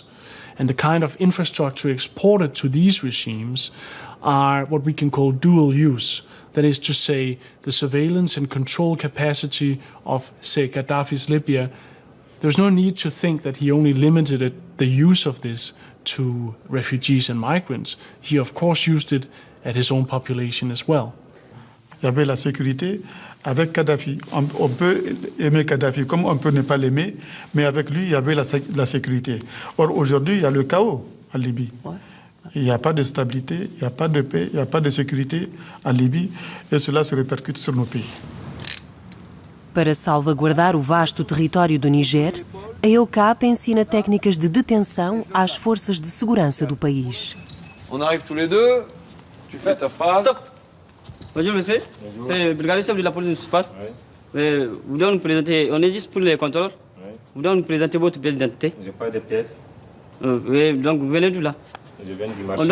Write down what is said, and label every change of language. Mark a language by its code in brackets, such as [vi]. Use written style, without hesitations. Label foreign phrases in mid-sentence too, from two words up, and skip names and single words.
[en] And the kind of infrastructure exported to these regimes are what we can call dual use. That is to say, the surveillance and control capacity of, say, Gaddafi's Libya. There's no need to think that he only limited the use of this to refugees and migrants. He, of course, used it at his own population as well. [fr] Il y avait la sécurité avec Kadhafi. On peut aimer Kadhafi comme on peut ne pas l'aimer, mais avec lui, il y avait la sécurité. Or, aujourd'hui, il y a le chaos en Libye. Ouais. Il n'y a pas de stabilité, il n'y a pas de paix, il n'y a pas de sécurité en Libye, et cela se répercute sur nos pays. [pt] Para salvaguardar o vasto território do Niger, a EUCAP ensina técnicas de detenção às forças de segurança do país. [fr] On arrive tous les deux, tu fais ta phrase. Stop. Bonjour monsieur, c'est le brigadier chef de la police municipale. Oui. Vous devez nous présenter, on est juste pour les contrôleurs. Oui. Vous devez nous présenter votre pièce d'identité. J'ai pas de pièces. Oui, donc vous venez d'où là? Je viens du marché.